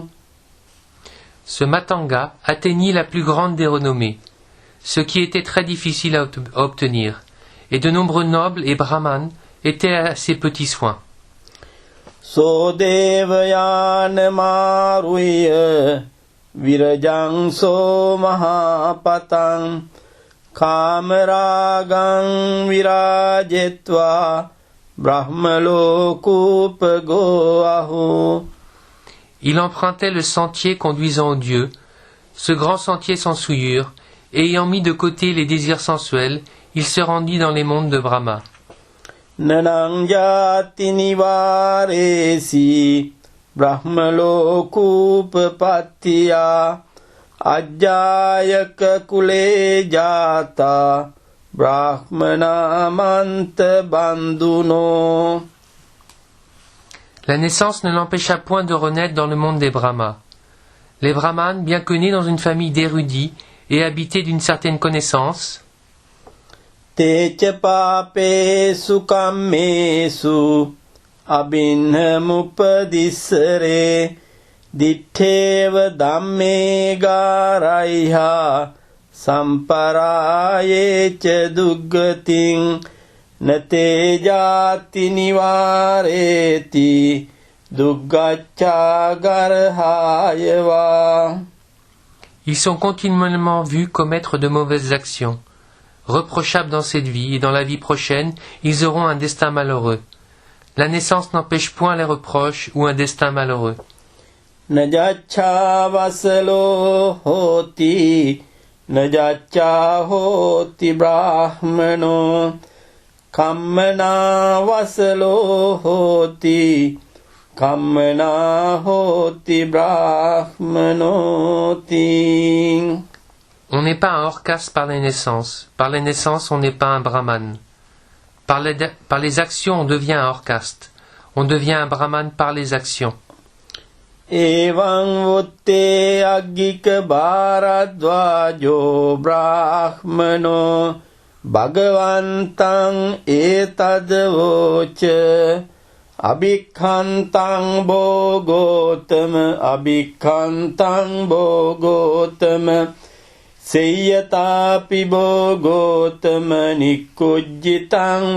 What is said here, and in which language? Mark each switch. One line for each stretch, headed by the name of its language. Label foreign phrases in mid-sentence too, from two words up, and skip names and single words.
French: Ce Matanga atteignit la plus grande des renommées, ce qui était très difficile à obtenir, et de nombreux nobles et brahmanes étaient à ses petits soins.
Pali: So devayana maruya virajang so mahapatang kamaragang virajetva brahmalokupago ahu.
French: Il empruntait le sentier conduisant aux dieux, ce grand sentier sans souillure, et ayant mis de côté les désirs sensuels, il se rendit dans les mondes de Brahma.
Pali: Nanang jati nivaresi brahmalokupapattiya ajjayaka kule jata brahmana manta bandhuno.
French: La naissance ne l'empêcha point de renaître dans le monde des Brahmas. Les Brahmanes, bien que nés dans une famille d'érudits et habités d'une certaine connaissance,
Pali: Techa papesu kammesu abhinhamupadissare ditteva dhamme garaiha samparayecha duggating nate jati nivareti duggaccha garhayava.
French: ils sont continuellement vus commettre de mauvaises actions. Reprochables dans cette vie et dans la vie prochaine, ils auront un destin malheureux. La naissance n'empêche point les reproches ou un destin malheureux.
Pali: Najaccha vasalo hoti najaccha hoti brahmano kammana vasalo hoti kammana hoti brahmanoti.
French: On n'est pas un hors-caste par la naissance. Par la naissance, on n'est pas un brahman. Par les actions, on devient un hors-caste. On devient un brahman par les actions.
Pali: Evam vutte aggika bharadvajo brahmano bhagavantang etadvocha abhikkantang bhogotama Seyatapi bhogotama nikkujjitang